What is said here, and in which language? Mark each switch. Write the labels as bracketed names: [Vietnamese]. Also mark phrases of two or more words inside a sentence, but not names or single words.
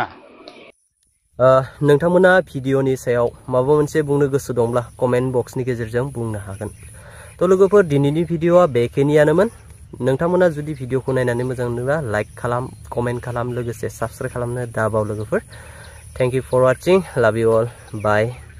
[Bodo] नोंथांमोना भिडिअनि सायाव माबा मोनसे बुंनो गोसो दंब्ला कमेन्ट बक्सनि गेजेरजों बुंनो हागोन। तो लोगोफोर दिनैनि भिडिअआ बेखिनियानोमोन। नोंथांमोना जुदि भिडिअखौ नायनानै मोजां मोनोब्ला लाइक खालाम, कमेन्ट खालाम, लोगोसे साबस्क्राइब खालामनो दाबाव लोगोफोर। [English] Thank you for watching, love you all, bye.